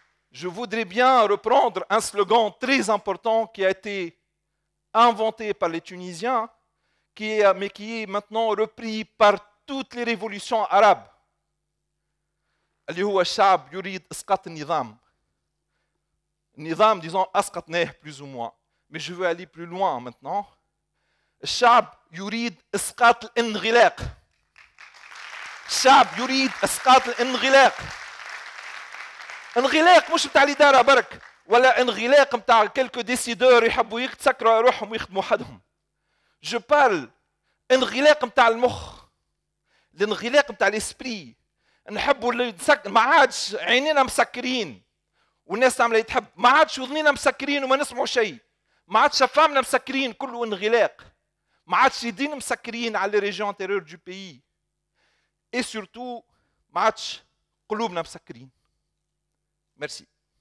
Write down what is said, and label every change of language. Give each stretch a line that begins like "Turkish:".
French: Je voudrais bien reprendre un slogan très important qui a été inventé par les Tunisiens, mais qui est maintenant repris par toutes les révolutions arabes.
Arabic: اللي هو الشعب يريد إسقاط النظام.
French: النظام, disons, أسقطناه plus ou moins. Mais je veux aller plus loin maintenant.
Arabic: الشعب يريد إسقاط الانغلاق. الشعب يريد إسقاط الانغلاق. انغلاق مش بتاع الإدارة برك، ولا انغلاق بتاع
French: quelques décideurs
Arabic: يحبوا يتسكروا روحهم ويخدموا حدهم.
French: Je parle
Arabic: انغلاق بتاع المخ. الانغلاق بتاع الاسبري. نحبوا ما عادش عينينا مسكرين والناس تعمل تحب، ما عادش وذنينا مسكرين وما نسمعوا شيء، ما عادش شفامنا مسكرين، كله انغلاق. ما عادش يدين مسكرين على
French: les régions antérieures du pays. Et surtout,
Arabic: ما عادش قلوبنا مسكرين.
French: Merci.